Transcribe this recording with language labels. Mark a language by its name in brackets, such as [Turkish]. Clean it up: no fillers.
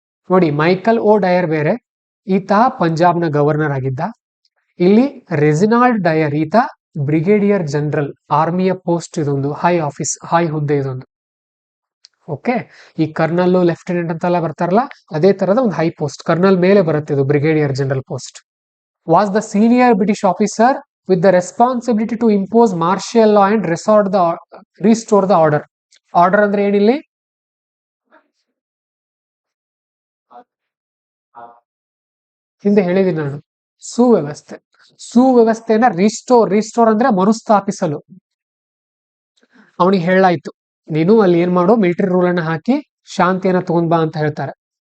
[Kannada] ನೋಡಿ, ಮೈಕಲ್ ಓ ಡಯರ್ ಬೇರೆ, ಈತ ಪಂಜಾಬ್ನ ಗವರ್ನರ್ ಆಗಿದ್ದ. ಇಲ್ಲಿ ರೆಜಿನಾಲ್ಡ್ ಡಯರ್, ಈತ ಬ್ರಿಗೇಡಿಯರ್ ಜನರಲ್, ಆರ್ಮಿಯ ಪೋಸ್ಟ್ ಇದೊಂದು, ಹೈ ಹುದ್ದೆ ಇದೊಂದು. ಓಕೆ, ಈ ಕರ್ನಲ್ ಲೆಫ್ಟಿನೆಂಟ್ ಅಂತೆಲ್ಲ ಬರ್ತಾರಲ್ಲ, ಅದೇ ತರದ ಒಂದು ಹೈ ಪೋಸ್ಟ್, ಕರ್ನಲ್ ಮೇಲೆ ಬರುತ್ತೆ ಇದು brigadier general post. [English] Was the senior British officer with the responsibility to impose martial law and restore the order. [Kannada] Order ಅಂದ್ರೆ ಏನಿಲ್ಲಿ? ಹಿಂದೆ ಹೇಳಿದ್ದೀನಿ ನಾನು, ಸುವ್ಯವಸ್ಥೆ. ಸುವ್ಯವಸ್ಥೆನ ರಿಸ್ಟೋರ್ ಅಂದ್ರೆ ಮರುಸ್ಥಾಪಿಸಲು. ಅವನಿಗೆ ಹೇಳಾಯ್ತು, ನೀನು ಅಲ್ಲಿ ಏನ್ ಮಾಡೋ, ಮಿಲಿಟರಿ ರೂಲ್ ಅನ್ನ ಹಾಕಿ ಶಾಂತಿಯನ್ನ ತಗೊಂಡ್ ಬಾ ಅಂತ ಹೇಳ್ತಾರೆ.